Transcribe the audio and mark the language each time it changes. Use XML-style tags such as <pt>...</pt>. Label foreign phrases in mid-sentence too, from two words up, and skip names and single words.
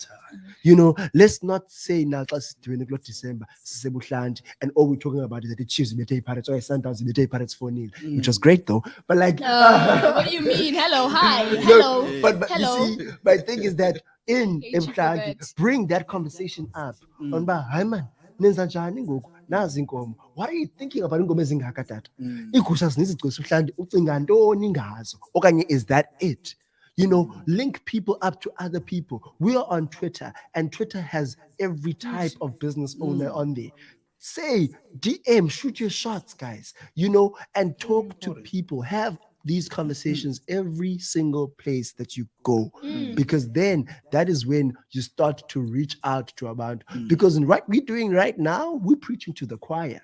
<en>Let's not say now December, and all we're talking about is that the Chiefs beat Pirates or Sundowns beat Pirates 4-0, which was great though. But like, What do you mean? Hello, hi, Look, hello, but hello. you see, my thing is that in Hate you for Mhlanga, that. bring that conversation up.</en> <xh>On hayi man, nenza njani ngoku? Nazi inkomo.</xh> <en>What are you thinking about</en> <xh>inkomo ezingaka tata? Iigusha zinizigcisa uhlandi ucinga ntoni ngazo?</xh> <en>Okanye is that it? Link people up to other people. We are on Twitter, and Twitter has every type of business owner on there. Say, DM, shoot your shots, guys, and talk to people. Have these conversations every single place that you go, because then that is when you start to reach out to about, because what we're doing right now, we're preaching to the choir.</en>